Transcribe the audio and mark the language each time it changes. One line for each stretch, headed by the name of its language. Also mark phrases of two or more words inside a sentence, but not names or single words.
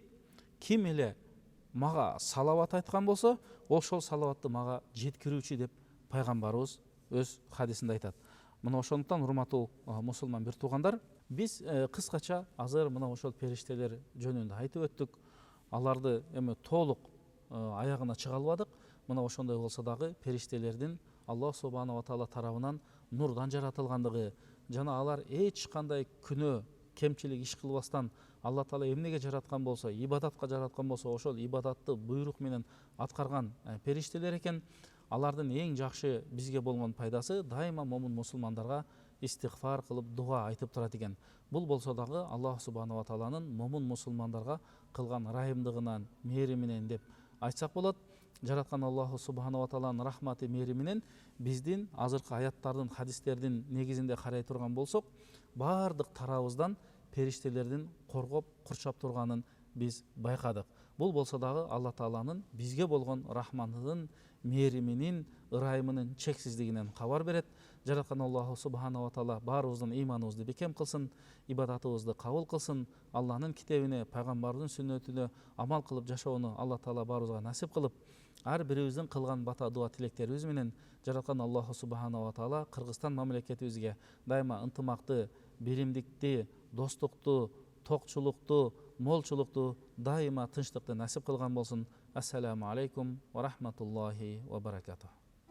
Kyrgyz: Ким эле мага салават айткан болсо, ошол салаватты мага жеткирүүчү деп пайгамбарыбыз өз хадисинде айтат. Мына ошондуктан урматтуу мусулман бир туугандар, биз кыскача азыр мына ошол периштелер жөнүндө айтып өттүк. Аларды эми толук аягына чыга албадык. Мына ошондой болсо дагы периштелердин
Arabic: الله سبحانه وتعالى
Kyrgyz: тарабынан нурдан жаратылгандыгы, жана алар эч кандай күнөө, кемчилик иш кылбастан
Arabic: الله تعالى
Kyrgyz: эмнеге жараткан болсо, ибадатка жараткан болсо, ошол ибадатты буйрук менен аткарган периштелер экен. Алардын эң жакшы бизге болгон пайдасы дайыма момун мусулмандарга истигфар кылып, дуа айтып турат экен. Бул болсо дагы
Arabic: الله سبحانه وتعالى
Kyrgyz: момун мусулмандарга кылган райымдыгынан, мээриминен деп айтсак болот. Жараткан
Arabic: الله سبحانه وتعالى
Kyrgyz: рахматы, мээриминен биздин азыркы аяттардын, хадистердин негизинде карай турган болсок, бардык тарабыбыздан периштелердин коргоп, курчап турганын биз байкадык. Бул болсо дагы
Arabic: الله تعالى
Kyrgyz: бизге болгон рахматынын, мээриминин, ырайымынын чексиздигинен кабар берет. Жараткан
Arabic: الله سبحانه وتعالى
Kyrgyz: баарыбыздын ыйманыбызды бекем кылсын, ибадатыбызды кабыл кылсын, Алланын китебине, пайгамбардын сүннөтүнө амал кылып жашоону
Arabic: الله تعالى
Kyrgyz: баарыбызга насип кылып, ар бирибиздин кылган бата дуа тилектерибиз менен жараткан
Arabic: الله سبحانه وتعالى
Kyrgyz: Кыргызстан мамлекетибизге дайыма ынтымакты, биримдикти, достукту, тоқчылықты, молчылықты, дайыма тыныштықты насип қылған болсын.
Arabic: السلام عليكم ورحمة الله وبركاته.